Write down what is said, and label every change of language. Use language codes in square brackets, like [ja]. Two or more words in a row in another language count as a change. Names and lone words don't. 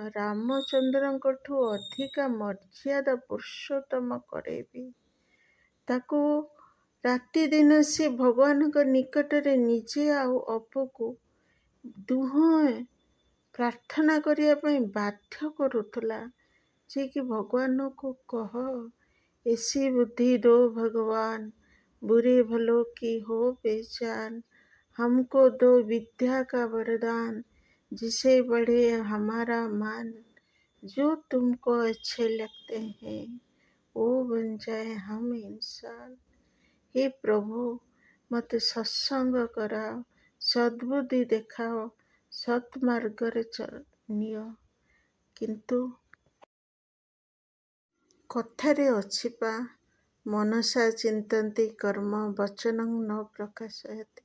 [or] ରାମଚନ୍ଦ୍ରଙ୍କଠୁ ଅଧିକା ମର୍ଯ୍ୟାଦା ପୁରୁଷୋତ୍ତମ କରେଇବି। ତାକୁ ରାତିଦିନ ସେ ଭଗବାନଙ୍କ ନିକଟରେ ନିଜେ ଆଉ ଅପୁକୁ ଦୁହେଁ ପ୍ରାର୍ଥନା କରିବା ପାଇଁ ବାଧ୍ୟ କରୁଥିଲା ଯେ କି ଭଗବାନଙ୍କୁ କହ, [hi] ऐसी बुद्धि दो भगवान, बुरे भलों की हो पहचान, हमको दो विद्या का वरदान, जिसे बढ़े हमारा मान, जो तुमको अच्छे लगते हैं वो बन जाए हम इंसान। [or] हे ପ୍ରଭୁ, ମୋତେ ସତ୍ସଙ୍ଗ କରାଅ, ସଦ୍ବୁଦ୍ଧି ଦେଖାଅ, ସତ୍ ମାର୍ଗରେ ନିଅ। କିନ୍ତୁ କଥାରେ ଅଛି ପା, [sa] ମନସା ଚିନ୍ତନ୍ତି କର୍ମ ବଚନଂ ନ ପ୍ରକାଶୟତେ।